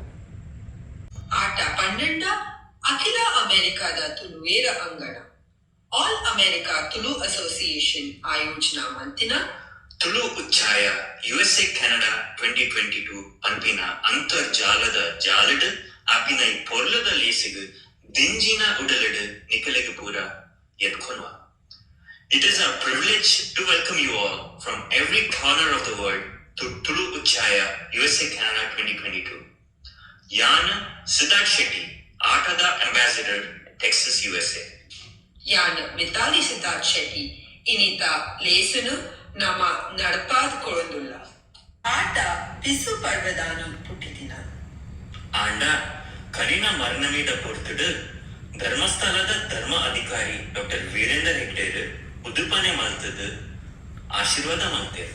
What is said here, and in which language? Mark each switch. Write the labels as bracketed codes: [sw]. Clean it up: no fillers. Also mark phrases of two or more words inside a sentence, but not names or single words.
[tcy] ಆಟ 12 ಅಖಿಲ ಅಮೆರಿಕಾದ ತುಳುವೇರ ಅಂಗಣ ಆಲ್ ಅಮೆರಿಕಾ ತುಳು ಅಸೋಸಿಯೇಷನ್ ಆಯೋಜನಾ ಮಂತಿನ ತುಳು ಉಚ್ಚಾಯ ಯುಎಸ್ಎ ಕೆನಡಾ 2022 ಪನ್ಪಿನ ಅಂತರ್ಜಾಲದ ಜಾಲಡ್ ಆಪಿನ ಈ ಪೊರ್ಲದ ಲೇಸಿಗು ದಿಂಜಿನ ಉಡಲಡ್ ನಿಕಲೆಗು ಪೂರ ಎದ್ಕೊನ್ವ. [en] It is our privilege to welcome you all from every corner of the world to Tulu Uchaya USA Canada 2022. Yan Siddharth Shetty, Atada Ambassador, Texas, USA. [tcy] ಯಾನ್ ಮಿತಾಲಿ ಸಿದ್ಧಾರ್ಥ್ ಶೆಟ್ಟಿ ಇನಿತ ಲೇಸನು ನಮ್ಮ ನಡಪಾದ್ ಕೊಳಂದುಲ್ಲ ಆಟ ಪಿಸು ಪರ್ವದಾನು ಪುಟ್ಟಿದಿನ ಆಂಡ ಕರಿನ ಮರಣಮೀದ ಪೊರ್ತುಡು ಧರ್ಮಸ್ಥಳದ ಧರ್ಮ ಅಧಿಕಾರಿ ಡಾಕ್ಟರ್ ವೀರೇಂದರ್ ಹೆಗ್ಡೇರ್ ಉದುಪನೆ ಮಾಡ್ತದ ಆಶೀರ್ವಾದ ಮಾಡ್ತೇವೆ.